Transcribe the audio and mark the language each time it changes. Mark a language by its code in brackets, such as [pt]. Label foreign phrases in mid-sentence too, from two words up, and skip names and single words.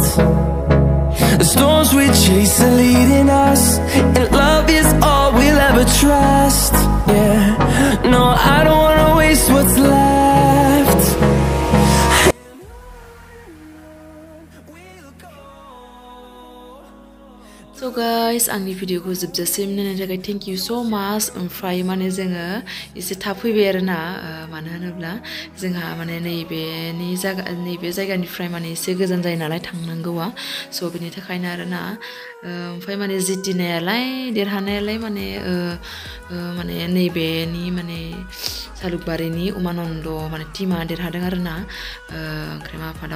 [en] The storms we chase are leading us, and love is all we'll ever trust. Yeah, no, I don't wanna waste what's left. So guys, [brx] आंनि भिडिअखौ जोबजासिम नायनायनि थाखाय [en] thank you so much। [brx] ओमफ्राय माने जोङो एसे थाब फैबाय आरोना, मानो होनोब्ला जोंहा माने नैबे जायगानिफ्राय माने एसे गोजान जायो नालाय थांनांगौआ, स' बेनि थाखायनो आरोना। ओमफ्राय माने जितिनायालाय देरहानायालाय माने नैबेनि माने जालुकबारिनि उमानन्द माने टिमा देरहादों आरोना ओंख्रेमा आफादाव।